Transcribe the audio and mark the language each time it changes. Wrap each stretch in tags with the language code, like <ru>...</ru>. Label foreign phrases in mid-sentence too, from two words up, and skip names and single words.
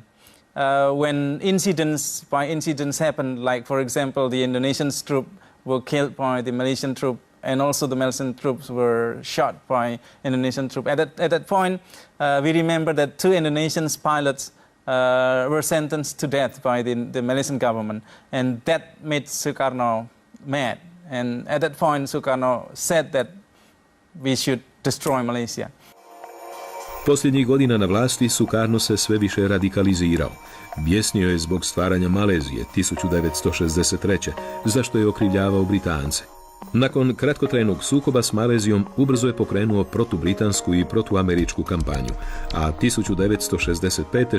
<en>When incidents happen, like for example the Indonesian troops were killed by the Malaysian troop, and also the Malaysian troops were shot by Indonesian troops. At that point, we remember that 2 Indonesian pilots were sentenced to death by the Malaysian government, and that made Sukarno mad. And at that point, Sukarno said that we should destroy Malaysia.</en> <hr>Posljednjih godina na vlasti Sukarno se sve više radikalizirao. Bjesnio je zbog stvaranja Malezije 1963. zašto je okrivljavao Britance. Nakon kratkotrajnog sukoba s Malezijom ubrzo je pokrenuo protubritansku i protuameričku kampanju, a 1965.</hr>